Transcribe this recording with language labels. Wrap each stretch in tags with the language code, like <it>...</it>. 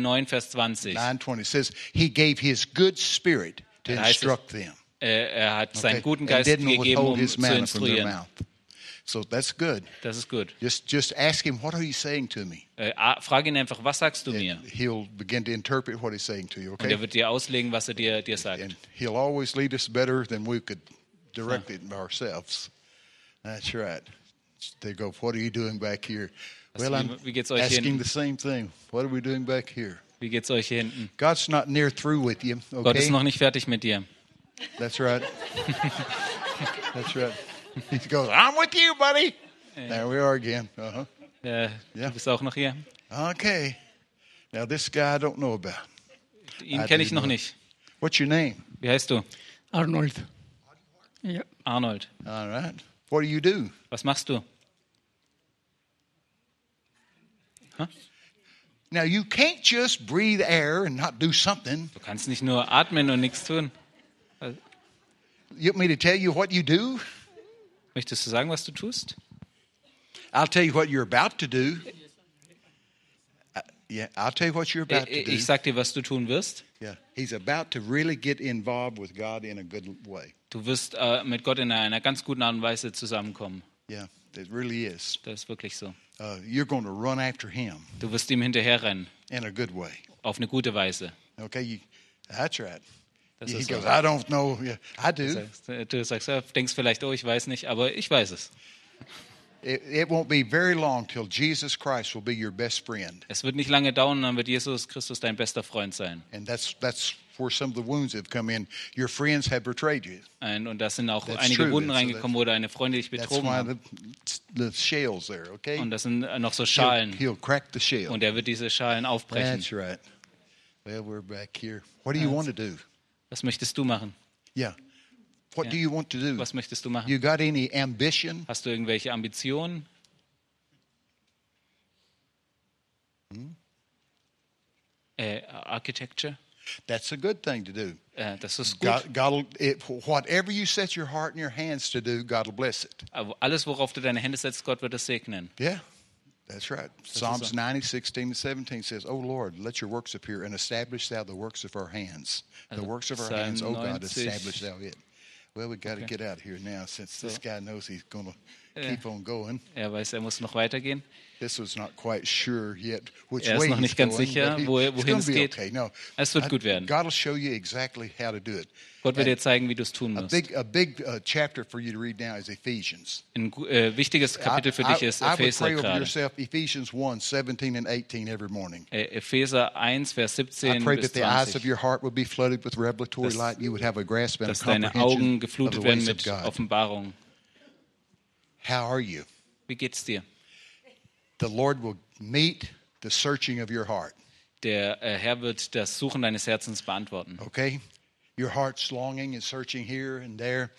<en>Nehemiah 9, Vers 20 says, he gave his good spirit to instruct them.</en> <de>Er hat seinen guten Geist gegeben, um zu instruieren.</de> <en>So that's good.</en> <de>Das ist gut.</de> <en>Just ask him, what are you saying to me?</en> <de>Frag ihn einfach, was sagst du mir?</de> <en>He'll begin to interpret what he's saying to you. Okay.</en> <de>Und er wird dir auslegen, was er dir sagt.</de> <en>And he'll always lead us better than we could direct it ourselves. That's right. They go, what are you doing back here? Well, I'm asking the same thing. What are we doing back here?</en> <de>Wie geht's euch hier hinten?</de> <en>God's not near through with you. Okay.</en> <de>Gott ist noch nicht fertig mit dir.</de> <en>That's right. That's right. He goes, I'm with you, buddy. Yeah. There we are again. Uh-huh. Yeah. Yeah.</en> <de>Du bist auch noch hier.</de> <en>Okay. Now this guy I don't know about.</en> <de>Ihn kenne ich noch nicht.</de> <en>What's your name?</en> <de>Wie heißt du?</de> <en>Arnold. Yeah. Arnold. All right. What do you do?</en> <de>Was machst du?</de> <en>Huh? Now you can't just breathe air and not do something.</en> <de>Du kannst nicht nur atmen und nichts tun.</de> <en>You want me to tell you what you do?</en> <de>Möchtest du sagen, was du tust?</de> <en>I'll tell you what you're about to do. Yeah, I'll tell you what you're about to do.</en> <de>Ich sag dir, was du tun wirst.</de> <en>Yeah, he's about to really get involved with God in a good way.</en> <de>Du wirst mit Gott in einer ganz guten Art und Weise zusammenkommen.</de> <en>Yeah, it really is.</en> <de>Das ist wirklich so.</de> <en>You're going to run after him.</en> <de>Du wirst ihm hinterherrennen.</de> <en>In a good way.</en> <de>Auf eine gute Weise.</de> <en>Okay, that's right. He goes, I don't know. Yeah, I do.</en> <de>Du sagst, denkst vielleicht, oh, ich weiß nicht, aber ich weiß es.</de> <en>It won't be very long till Jesus Christ will be your best friend.</en> <de>Es wird nicht lange dauern, dann wird Jesus Christus dein bester Freund sein.</de> <en>And that's where some of the wounds have come in. Your friends have betrayed you.</en> <de>Und das sind auch einige Wunden reingekommen, wo deine Freunde dich betrogen haben.</de> <en>That's why the shells there, okay?</en> <de>Und das sind noch so Schalen.</de> <en>He'll crack the shell.</en> <de>Und er wird diese Schalen aufbrechen.</de> <en>That's right. Well, we're back here. What do you want to do?</en> <de>Was möchtest du machen?</de> <en>Yeah. What do you want to do?</en> <de>Was möchtest du machen?</de> <en>You got any ambition?</en> <de>Hast du irgendwelche Ambitionen?</de> <en>Architecture? That's a good thing to do.</en> <de>Das ist gut.</de> <en>Whatever you set your heart and your hands to do, God will bless it.</en> <de>Alles, worauf du deine Hände setzt, Gott wird es segnen.</de> <en>Yeah. That's right. Psalms 90:16-17 says, O Lord, let your works appear and establish thou the works of our hands. The works of our hands, O God, establish thou it. Well, we've got to get out of here now since this guy knows he's going to keep on going.</en> <de>Er weiß, er muss noch weitergehen.</de> <en>This was not quite sure yet which way he's going.</en> <de>Ganz sicher, wohin</de> <en>it's going to be</en> <de>geht.</de> <en>Okay. No,</en> <de>es wird gut werden.</de> <en>God will show you exactly how to do it.</en> <de>Gott wird dir zeigen, wie du es tun musst.</de> <en>A big chapter for you to read now is Ephesians.</en> <de>Ein wichtiges Kapitel für dich ist Epheser gerade.</de> <en>I pray over yourself Ephesians 1:17-18 every morning.</en> <de>Epheser 1, Vers 17 bis 20.</de> <en>I pray that the eyes of your heart would be flooded with revelatory light and you would have a grasp and a comprehension.</en> <de>Dass deine Augen geflutet werden mit Offenbarung.</de> <en>How are you?</en> <de>Wie geht's dir?</de> <en>The Lord will meet the searching of your heart.</en> <de>Der Herr wird das Suchen deines Herzens beantworten.</de> <en>Okay? Your heart's longing and searching here and there.</en>